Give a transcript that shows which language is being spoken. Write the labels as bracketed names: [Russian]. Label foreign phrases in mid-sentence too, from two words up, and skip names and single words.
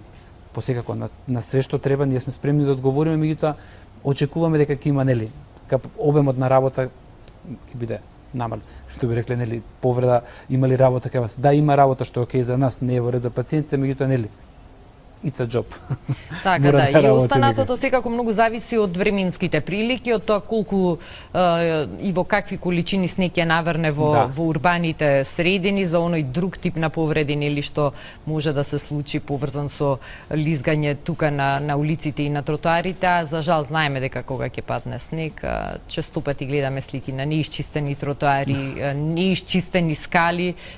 [Macedonian] Посекако на све што треба, ние сме спремни да одговориме, меѓутоа очекуваме дека ќе има, нели, обемот на работа ќе биде намален. Што би рекле, нели, повреда, има ли работа кај вас? Да, има работа што е окей за нас, не е во ред за пациентите, меѓутоа, нели, [English] it's a job. [Macedonian] Така Мора да, да и работи останатото секако многу зависи од временските прилики, од тоа колку и во какви количини снег ќе наврне во урбаните средини за оној друг тип на повреди нели што може да се случи поврзан со лизгање тука на улиците и на тротоарите, а за жал знаеме дека кога ќе падне снег, често пати гледаме слики на неисчистени тротоари, неисчистени скали,